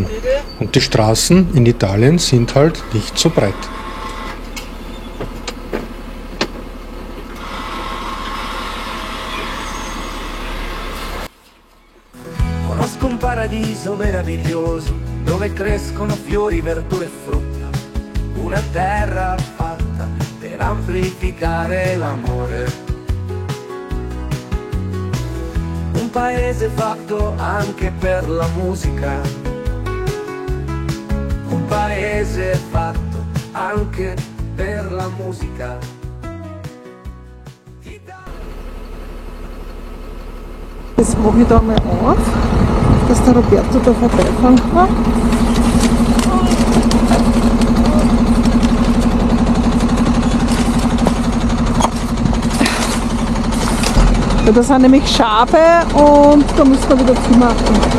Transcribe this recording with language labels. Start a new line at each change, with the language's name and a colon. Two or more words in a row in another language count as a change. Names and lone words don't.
German: Und die Straßen in Italien sind halt nicht so breit.
Italian: Conosco un paradiso meraviglioso dove crescono fiori, verdure e frutta. Una terra fatta per amplificare l'amore. Un paese fatto anche per la musica. Un paese fatto anche per la musica.
German: Das mache ich da mal auf, dass der Roberto da vorbeifahren kann. Ja, da sind nämlich Schabe und da müssen wir wieder zumachen.